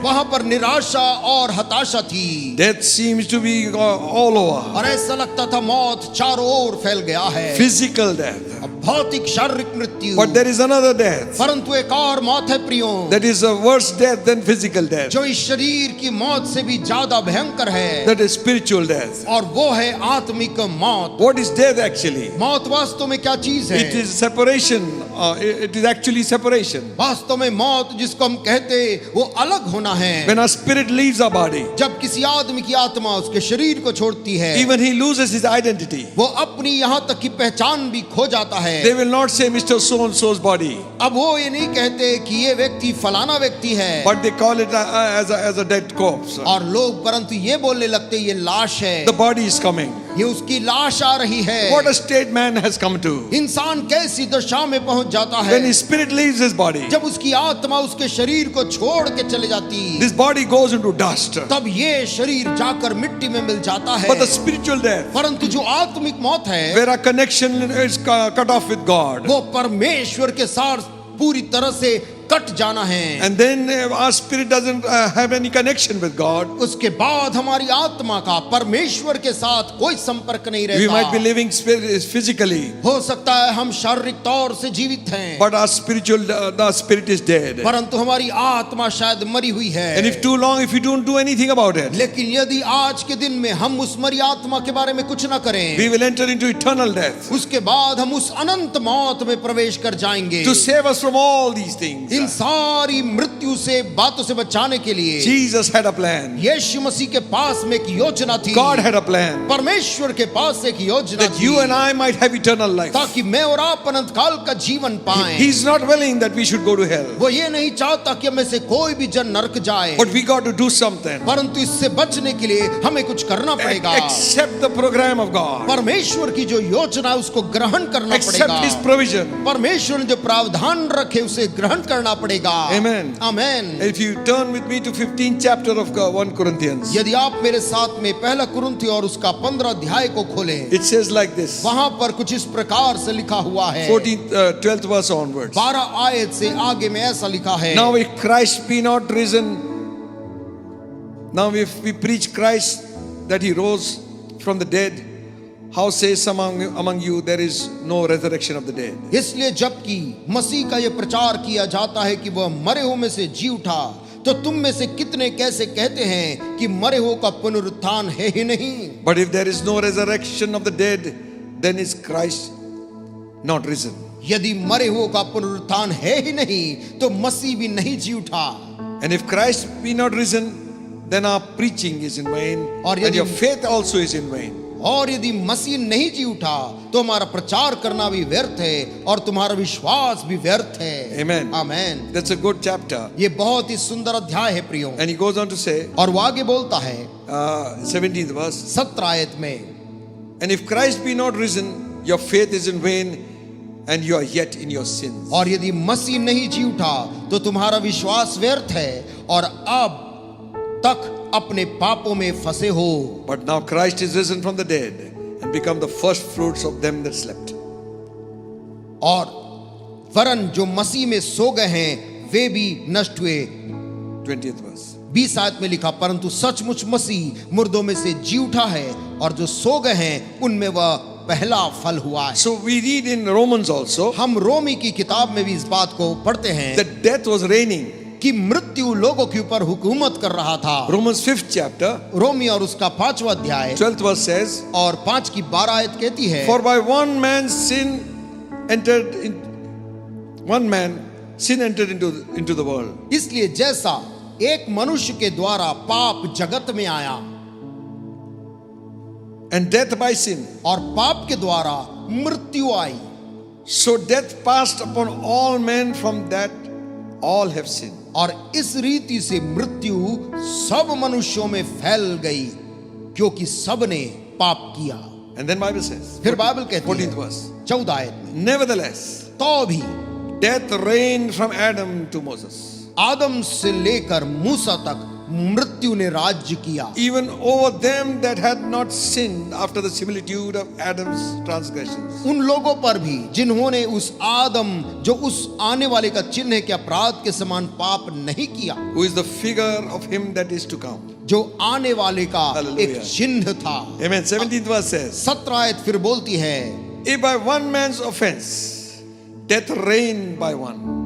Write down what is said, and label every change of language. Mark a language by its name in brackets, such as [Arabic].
[Hindi] वहां पर निराशा और हताशा थी। [English] Death seems to be all over. [Hindi] और ऐसा लगता था मौत चारों ओर फैल गया है। [English] Physical death. [Hindi] भौतिक शारीरिक मृत्यु, [English] But there is another death. [Hindi] परंतु एक और मौत है प्रियो, [English] That is a worse death than physical death. [Hindi] जो इस शरीर की मौत से भी ज्यादा भयंकर है, [English] That is spiritual death. [Hindi] और वो है आत्मिक मौत। [English] What is death actually? [Hindi] मौत वास्तव में क्या चीज है? [English] It is separation. It is actually separation. [Hindi] वास्तव में मौत जिसको हम कहते वो अलग होना है। [English] When our spirit leaves our body, [Hindi] जब किसी आदमी की आत्मा उसके शरीर को छोड़ती है, [English] even he loses his identity. [Hindi] वो अपनी यहाँ तक की पहचान भी खो जाता है। [English] They will not say Mr. So and so's body, [Hindi] अब वो ये नहीं कहते कि ये व्यक्ति फलाना व्यक्ति है, [English] but they call it as a dead corpse. [Hindi] और लोग परंतु ये बोलने लगते ये लाश है, [English] The body is coming. [Hindi] ये उसकी लाश आ रही है। [English] What a state man has come to. [Hindi] इंसान कैसी दशा में पहुंच जाता है [English] When his spirit leaves his body, [Hindi] जब उसकी आत्मा उसके शरीर को छोड़ के चले जाती, [English] this body goes into dust. [Hindi] तब ये शरीर जाकर मिट्टी में मिल जाता है। [English] But the spiritual death, [Hindi] परंतु जो आत्मिक मौत है, [English] where our connection is cut off with God, [Hindi] वो परमेश्वर के साथ पूरी तरह से कट जाना है। [English] and then our spirit doesn't have any connection with God. [Hindi] उसके बाद हमारी आत्मा का परमेश्वर के साथ कोई संपर्क नहीं [English] We might be [Hindi] रहता। [English] living physically, [Hindi] हो सकता है हम शारीरिक तौर से जीवित हैं, [English] but our the spirit is dead. [Hindi] परंतु हमारी आत्मा शायद मरी हुई है। [English] And if too long, if we don't do anything about it, [Hindi] लेकिन यदि आज के दिन में हम उस मरी आत्मा के बारे में कुछ न करें, [English] we will enter into eternal death. [Hindi] उसके बाद हम उस अनंत मौत में प्रवेश कर जाएंगे। [English] To save us from all these things, [Hindi] इन सारी मृत्यु से बातों से बचाने के लिए [English] Jesus had a plan. [Hindi] यीशु मसीह के पास में एक योजना थी। [English] God had a plan [Hindi] परमेश्वर के पास एक योजना [English] that [Hindi] थी, [English] you and I might have eternal life. [Hindi] ताकि मैं और आप अनंत काल का जीवन पाएं। [English] He's not willing that we should go to hell, [Hindi] वो ये नहीं चाहता कि हमें से कोई भी जन नरक जाए, [English] but we got to do something. [Hindi] परंतु इससे बचने के लिए हमें कुछ करना पड़ेगा। [English] Accept the program of God. [Hindi] परमेश्वर की जो योजना है उसको ग्रहण करना [English] Accept [Hindi] पड़ेगा। [English] His provision. [Hindi] परमेश्वर ने जो प्रावधान रखे उसे ग्रहण करना पड़ेगा। [English] Amen. [Hindi] Amen. [English] If you turn with me to 15th chapter of 1 Corinthians, [Hindi] यदि आप मेरे साथ में पहला कुरिन्थी और उसका 15 अध्याय को खोलें, [English] it says like this. [Hindi] वहां पर कुछ इस प्रकार से लिखा हुआ है। [English] 12th verse onwards. [Hindi] 12 आयत से आगे में ऐसा लिखा है, [English] Now if Christ be not risen, now if we preach Christ that he rose from the dead, how say some among you there is no resurrection of the dead? [Hindi] इसलिए जबकि मसीह का ये प्रचार किया जाता है कि वह मरे हुए में से जी उठा, तो तुम में से कितने कैसे कहते हैं कि मरे हुए का पुनरुत्थान है ही नहीं। [English] But if there is no resurrection of the dead, then is Christ not risen. [Hindi] यदि मरे हुए का पुनरुत्थान है ही नहीं तो मसीह भी नहीं जी उठा। [English] And if Christ be not risen, then our preaching is in vain, [Hindi] और [English] and [Hindi] यदि- [English] your faith also is in vain. [Hindi] और यदि मसीह नहीं जी उठा तो हमारा प्रचार करना भी व्यर्थ है और तुम्हारा विश्वास भी व्यर्थ है। [English] Amen. [Hindi] Amen. [English] That's a good chapter. [Hindi] ये बहुत ही सुंदर अध्याय है प्रियो। [English] And he goes on to say, [Hindi] और वो आगे बोलता है [English] 17th verse, [Hindi] 17 आयत में, [English] and if Christ be not risen, your faith is in vain, and you are yet in your sins. [Hindi] और यदि मसीह नहीं जी उठा तो तुम्हारा विश्वास व्यर्थ है और अब तक अपने पापों में फंसे हो। [English] But now Christ is risen from the dead and become the first fruits of them that slept. [Hindi] और वरन जो मसीह में सो गए हैं वे भी नष्ट हुए। [English] 20th verse. [Hindi] 20 आयत में लिखा, परंतु सचमुच मसीह मुर्दों में से जी उठा है और जो सो गए हैं उनमें वह पहला फल हुआ है। [English] So we read in Romans also [Hindi] हम रोमी की किताब में भी इस बात को पढ़ते हैं [English] that death was reigning. [Hindi] कि मृत्यु लोगों के ऊपर हुकूमत कर रहा था। [English] Romans 5th chapter, [Hindi] रोमी और उसका 5वां अध्याय [English] 12th verse says, [Hindi] और 5 की 12 आयत कहती है, [English] for by one man sin entered into the world. [Hindi] इसलिए जैसा एक मनुष्य के द्वारा पाप जगत में आया [English] and death by sin. [Hindi] और पाप के द्वारा मृत्यु आई, [English] So death passed upon all men, from that all have sinned. [Hindi] और इस रीति से मृत्यु सब मनुष्यों में फैल गई क्योंकि सब ने पाप किया। [English] And then Bible says, [Hindi] फिर बाइबल कहती [English] 14th [Hindi] है [English] verse, [Hindi] 14 आयत में, [English] nevertheless, [Hindi] तो भी [English] death reigned from Adam to Moses, [Hindi] आदम से लेकर मूसा तक मृत्यु ने राज्य किया, [English] even over them that had not sinned after the similitude of Adam's transgressions. [Hindi] उन लोगों पर भी जिन्होंने उस आदम जो उस आने वाले का चिन्ह है के अपराध के समान पाप नहीं किया, [English] Who is the figure of him that is to come. [Hindi] जो आने वाले का [English] Hallelujah. [Hindi] एक चिन्ह था। [English] Amen. 17th verse says, [Hindi] 17 आयत फिर बोलती है, [English] if by one man's offense death reigned by one,